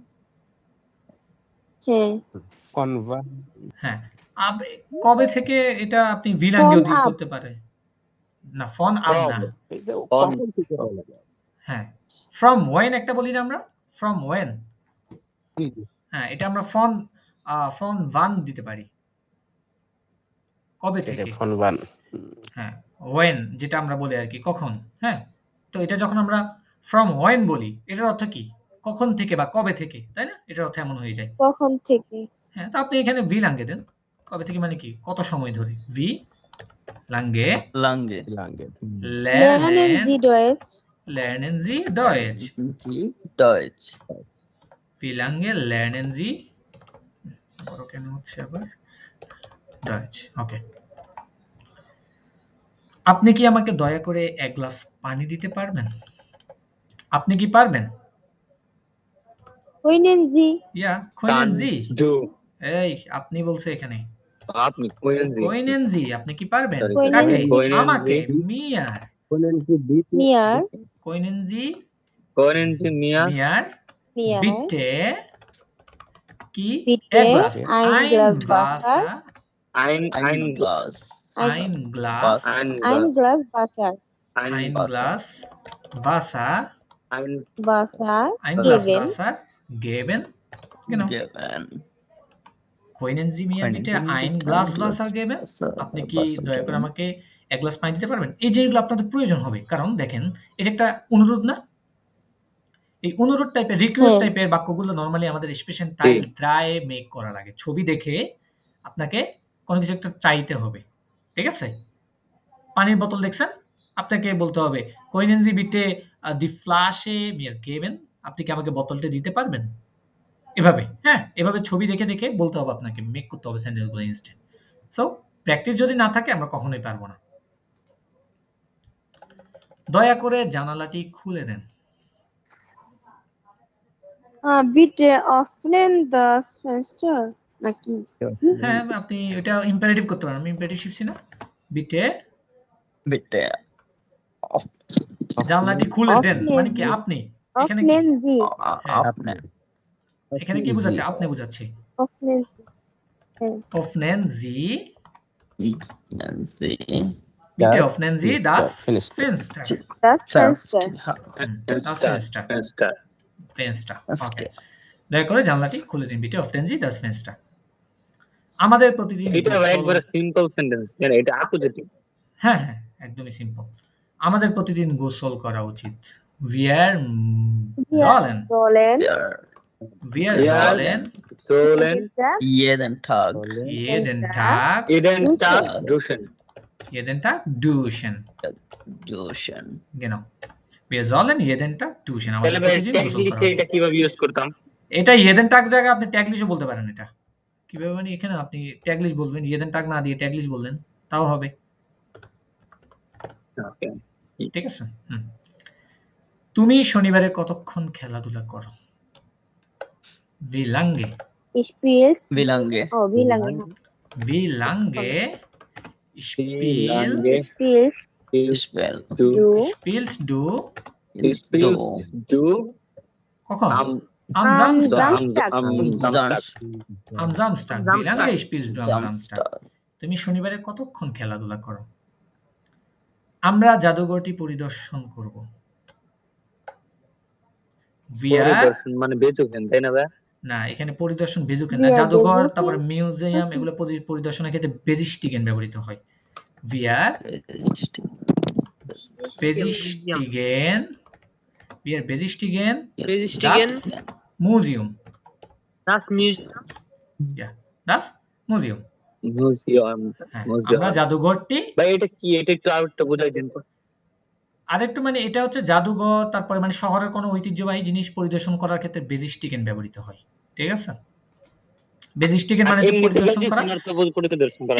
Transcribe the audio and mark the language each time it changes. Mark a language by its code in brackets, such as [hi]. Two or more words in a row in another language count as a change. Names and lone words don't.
[bn] হ্যাঁ, [de] von wann [bn] হ্যাঁ কবে থেকে এটা আপনি বিলাঙ্গেও [de] Von [bn] দিয়ে [de] ab. [bn] করতে পারে না ফোন আপ না এটা [de] Von [bn] কখন থেকে বলা যায় হ্যাঁ ফ্রম ওয়েন একটা বলি না আমরা ফ্রম ওয়েন জি, জি। হ্যাঁ এটা আমরা ফোন ফোন ওয়ান দিতে পারি কবে এটা থেকে [de] von wann [bn] হ্যাঁ ওয়েন যেটা আমরা বলি আর কি কখন হ্যাঁ তো এটা যখন আমরা ফ্রম ওয়েন বলি এটার অর্থ কি কখন থেকে বা কবে থেকে তাই না এটার অর্থ এমন হয়ে যায় কখন থেকে? হ্যাঁ তো আপনি এখানে ভি লাঙ্গে দেন কবে থেকে মানে কি কত সময় ধরে ভি লাঙ্গে [de] lange? lange Lernen Sie Deutsch? lernen Sie Deutsch Sie Deutsch. wie lange lernen Sie [bn] বড় কেন হচ্ছে আবার Deutsch ওকে আপনি কি আমাকে দয়া করে এক গ্লাস পানি দিতে পারবেন আপনি কি পারবেন [de] Können Sie ইয়া können Kannst Sie du [bn] এই আপনি বলছে এখানে [de] আপনি können Sie können Sie [bn] আপনি কি পারবেন [de] Sorry, Können [bn] কাকে [de] Sie. Können [bn] আমাকে [de] Sie. mir können Sie bitte mir können Sie können Sie mir mir bitte কি bitte [bn] এক গ্লাস [de] ein Glas Wasser ein Glas. ein Glas ein Glas Wasser ein Glas Wasser ein Wasser ein Glas geben Wasser geben genau Geben. können Sie mir Können bitte Sie mir ein bitte Glas ein Wasser Glas geben Wasser- [bn] আপনি কি [de] Wasser [bn] দয়া করে [de] geben? [bn] আমাকে এক গ্লাস পানি দিতে পারবেন এই জিনিসগুলো আপনাদের প্রয়োজন হবে কারণ দেখেন এটা একটা অনুরোধ না এই অনুরোধ টাইপের রিকোয়েস্ট হ্যাঁ। টাইপের বাক্যগুলো নরমালি আমাদের স্পেশাল টাইল ট্রাই মেক করা লাগে ছবি দেখে আপনাকে কোনো কিছু একটা চাইতে হবে ঠিক আছে পানির বোতল দেখছেন আপনাকে বলতে হবে [de] können Sie bitte die Flasche mir geben [bn] আপনি কি আমাকে বোতলটা দিতে পারবেন এভাবে হ্যাঁ এভাবে ছবি দেখে দেখে বলতে হবে আপনাকে মেক করতে হবে সেন্টেন্সগুলো ইনস্ট্যান্ট সো প্র্যাকটিস যদি না থাকে আমরা কখনোই পারবো না দয়া করে জানালাটি খুলে দেন [de] bitte öffnen das Fenster নাকি [bn] হ্যাঁ আপনি এটা ইম্পারেটিভ করতে পারেন আমি ইম্পারেটিভ শিখছি না বিটে [de] Bitte. [bn] জানলাটি খুলে দেন [de] Öffnen [bn] মানে কি [de] Sie. [bn] আপনি এখানে কি- [de] öffnen Sie [bn] হ্যাঁ, [de] Öffnen. [bn] এখানে কি বোঝাচ্ছে আপনি বোঝাচ্ছে [de] öffnen Sie öffnen Sie Öffnen Sie Bitte öffnen Sie das Fenster. Fenster. Das Fenster. Das Fenster. Fenster. Okay. [bn] দয়া করে জানলাটি খুলে দিন। [de] Bitte öffnen Sie das Fenster. [bn] আমাদের প্রতিদিন এটা গোসল- একবারে সিম্পল সেন্টেন্স, কেন এটা অপোজিটিভ। হ্যাঁ হ্যাঁ একদমই সিম্পল। আমাদের প্রতিদিন গোসল করা উচিত। [de] Wir sollen Sollen. wir Ja. sollen সোলেন jeden Tag jeden Tag দুশন jeden Tag duschen. duschen. Genau. Wir sollen jeden Tag duschen. [bn] আমাদের তাহলে ভাই প্রতিদিন গোসল টেকনিক্যালি করা উচিত। এটা কিভাবে ইউজ করতাম? এটা [de] jeden Tag [bn] জায়গায় আপনি ট্যাগলিশও বলতে পারেন এটা। কিভাবে মানে এখানে আপনি ট্যাগলিশ বলবেন, [de] jeden Tag [bn] না দিয়ে ট্যাগলিশ বললেন তাও হবে। ওকে, ঠিক আছে? তুমি শনিবারে কতক্ষণ খেলাধুলা করো? [de] Wie lange? Spielst. Wie lange? Oh, wie lange? Wie lange Spielst Spell. du spielst du du [bn] কখন? [de] am Am Samstag. Samstag? Am Samstag. Wie lange spielst du am Samstag? Samstag. [bn] তুমি শনিবারে কতক্ষণ খেলাধুলা করো? আমরা জাদুঘরটি পরিদর্শন করব। [de] Wir [bn] পরিদর্শন মানে বেচুকেন, তাই না ভাই? না এখানে পরিদর্শন বেজুকেন না, [de] Wir [bn] জাদুঘর [de] besuchen- [bn] তারপরে মিউজিয়াম এগুলো পরিদর্শনের ক্ষেত্রে বেজিস্টিগেন ব্যবহৃত হয়। [de] Wir besichtigen das Museum. Das Museum. Ja, das Museum. [bn] মিউজিয়াম, হ্যাঁ, [de] Museum. [bn] আমরা জাদুঘরটি ভাই এটা কি? এটা একটু আরেকটু বোঝাই দিন তো। আরেকটু মানে এটা হচ্ছে জাদুঘর তারপরে মানে শহরের কোনো ঐতিহ্যবাহী জিনিস পরিদর্শন করার ক্ষেত্রে বেজিস্টিগেন ব্যবহৃত হয়। ঠিক আছে? বেজিস্টিগেন মানে হচ্ছে পরিদর্শন করা, পরিদর্শন করা,